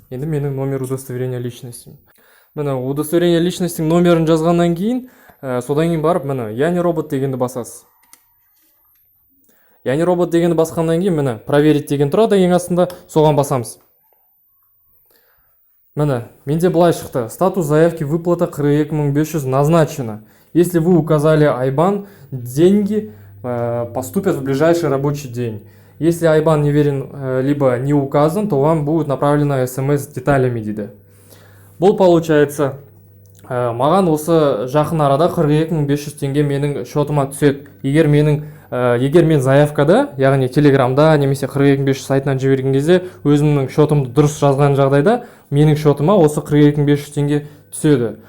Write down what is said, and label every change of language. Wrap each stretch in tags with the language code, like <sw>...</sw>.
<kk>Енді менің</kk> <ru>номер удостоверения личности.</ru> <kk>Міне удостоверение личностьтің номерін жазғаннан кейін, содан кейін барып міне</kk> <ru>я не робот</ru> <kk>дегенді басасыз.</kk> <ru>Я не робот</ru> <kk>дегенді басқаннан кейін міне</kk> <ru>проверить</ru> <kk>деген тұрады ең астында, соған басамыз. Міне менде былай шықты.</kk> <ru>Статус заявки выплата 42.500 назначено. Если вы указали IBAN, деньги поступят в ближайший рабочий день. Если IBAN не верен либо не указан, то вам будет направлена смс с деталями дейді.</ru> <kk>Бұл</kk> <ru>получается</ru> <kk>маған осы жақын арада 42.500 теңге менің шотыма түседі. Егер мен заявкада, яғни телеграмда немесе 42.500 сайтынан жіберген кезде өзімнің шотымды дұрыс жазған жағдайда менің шотыма осы 42.500 теңге түседі.</kk>